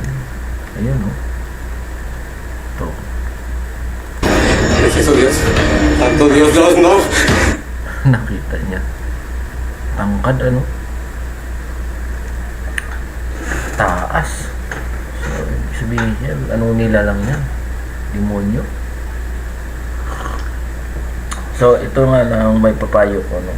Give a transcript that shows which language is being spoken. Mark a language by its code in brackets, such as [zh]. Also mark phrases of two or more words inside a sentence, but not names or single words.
[tl] Ayun, no? Ito. [es] ¿Es eso Dios? Tanto Dios, no. [tl] Nakita niya. Tangkad, ano? Taas. So, ibig sabihin niya, anong nilalang niya? Demonyo. So, ito nga lang may papayo ko, no?